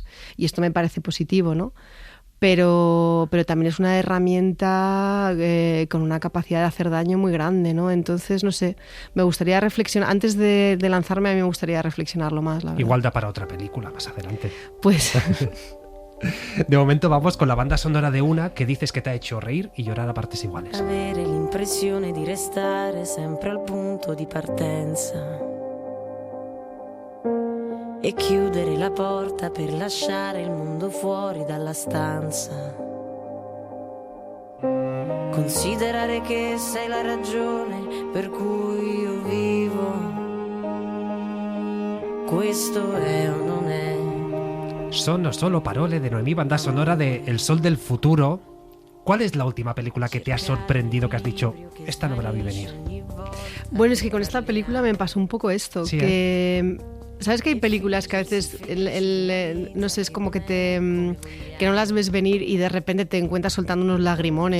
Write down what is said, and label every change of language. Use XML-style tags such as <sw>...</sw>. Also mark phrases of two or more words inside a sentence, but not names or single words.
<es>Y esto me parece positivo, ¿no? Pero también es una herramienta con una capacidad de hacer daño muy grande, ¿no? Entonces, no sé, me gustaría reflexionar, antes de lanzarme, a mí me gustaría reflexionarlo más, la verdad. Igual da para otra película más adelante. Pues... De momento vamos con la banda sonora de Una, che dices</es> <it>che ti ha</it> <es>hecho reír y llorar a partes iguales.</es> <it>Avere l'impressione di restare sempre al punto di partenza e chiudere la porta per lasciare il mondo fuori dalla stanza. Considerare che sei la ragione per cui io vivo. Questo è o non è.</it> <es>Sono solo parole de Noemí, banda sonora de El Sol del Futuro. ¿Cuál es la última película que te ha sorprendido, que has dicho, esta no me la vi venir? Bueno, es que con esta película me pasó un poco esto, sí, que... ¿Sabes que hay películas que a veces, no sé, es como que no las ves venir y de repente te encuentras soltando unos lagrimones?</es>